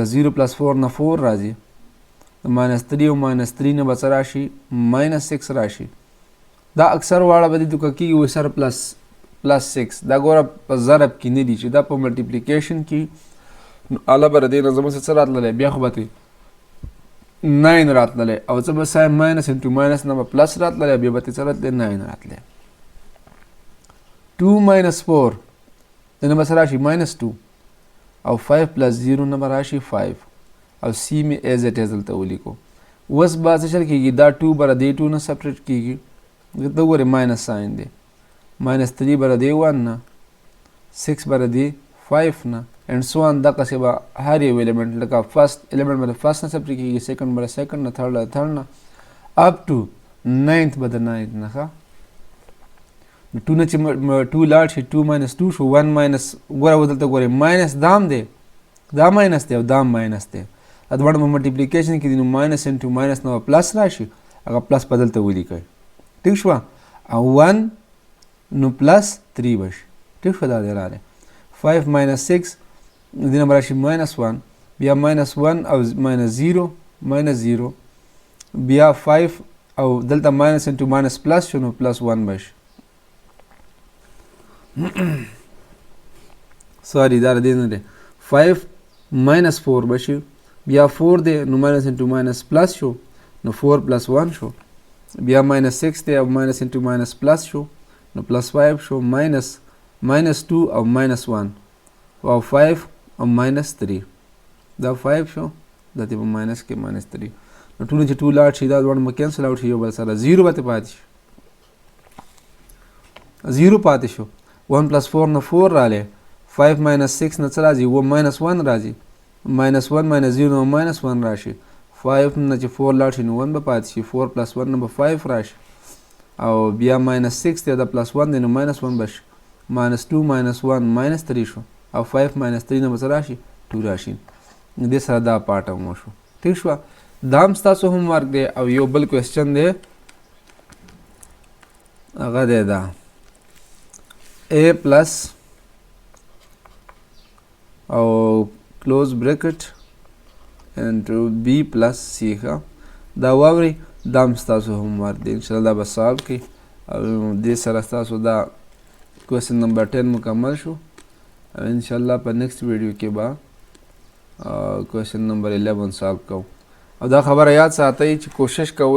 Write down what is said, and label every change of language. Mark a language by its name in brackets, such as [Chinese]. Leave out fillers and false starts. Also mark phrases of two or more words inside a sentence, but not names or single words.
[Pashto] 0 plus 4 نه 4 راځي minus 3 او minus 3 نه به څه راشي minus 6 راشي دا اکثر واړه به دې دوکه کېږي وایي سره plus 6 دا ګوره په ضرب کې نه دي چې دا په ملټیپلیکیشن کې نو اله به د دې نه زموږ څه راتللی بیا خو به 9 راتللی او څه به [English] sign minus into minus [Pashto] نه به پلس راتللی بیا به څه راتلی 9 راتلی 2 minus 4 د نه به څه راشي minus 2 او 5 plus 0 نه به راشي 5 او سی مې [English] as it is [Pashto] دلته ولیکو اوس به څه چل کېږي دا 2 به د دې 2 نه سپریټ کېږي دلته وګورئ ماینس ساین دی minus 3 به د دې 1 نه 6 به د دې 5 نه [English] and so on [Pashto] دقسې به هر یو element لکه [English] first element [Pashto] به د first نه سپریټ کېږي second به د second نه third د third نه up to 9th به د 9th نه ښه نو 2 نه چې 2 لاړ شي 2 minus 2 شو 1 minus ګوره دلته ګورئ minus دام دی دا minus دی او دا minus دی دا دواړه په ملټیپلیکیشن کې دي نو [English] minus into minus [Pashto] نه به پلس راشي هغه پلس به دلته ولیکئ ټیک شوه او 1 نو پلس 3 به شي ټیک شوه دا دی راغلی 5 minus 6 دې نه به راشي minus 1 بیا minus 1 او minus 0 minus 0 بیا 5 او دلته [English] minus into minus plus [Pashto] شو نو plus 1 به شي سوري دا دې نه دی 5 minus 4 به شي بیا 4 دی نو [English] minus into minus plus [Pashto] شو نو 4 plus 1 شو بیا minus 6 دی او [English] minus into minus plus [Pashto] شو نو plus 5 شو minus 2 او minus 1 او 5 او minus 3 دا 5 شو دا دی په minus کې minus 3 نو ټول چې 2 لاړ شي دا دواړه مو [English] cancel out [Pashto] شي یو بل سره 0 به پاتې شي 0 پاتې شو 1 plus 4 نه 4 رالی 5 minus 6 نه څه راځي minus 1 راځي minus 1 minus 0 نه minus 1 راشي 5 نه چې 4 لاړ شي نو 1 به پاتې شي 4 plus 1 نه به 5 راشي او بیا minus 6 دی دا plus 1 دی نو minus 1 به شي minus 2 minus 1 minus 3 شو او 5 minus 3 نه به څه راشي 2 راشي دې سره دا پارټ هم وشو ټیک شوه دا هم ستاسو هوم ورک دی او یو بل کوېسچن دی هغه دی دا A plus او [English] close bracket and B plus C [Pashto] ښه دا واورئ دا هم ستاسو هوم ورک دی انشاءالله دا به سالو کړئ او دې سره ستاسو دا کوېسچن نمبر 10 مکمل شو او انشاءالله په [English] next video [Pashto] کې به [English] question number 11 [Pashto] سالو کوو او دا خبره یاد ساتئ چې کوشش کوئ